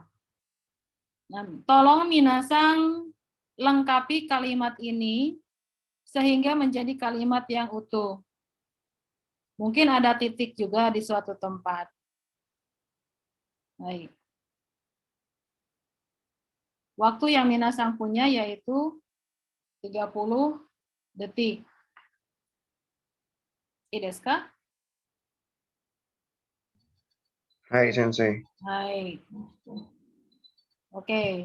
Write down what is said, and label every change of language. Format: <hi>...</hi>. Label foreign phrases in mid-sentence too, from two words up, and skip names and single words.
<id>Nah, tolong minasang lengkapi kalimat ini sehingga menjadi kalimat yang utuh. Mungkin ada titik juga di suatu tempat. Baik. Waktu yang minasang punya yaitu 30 detik.</id> <ja>いいですか? はい、先生.</ja> <id>Hai. Oke.</id>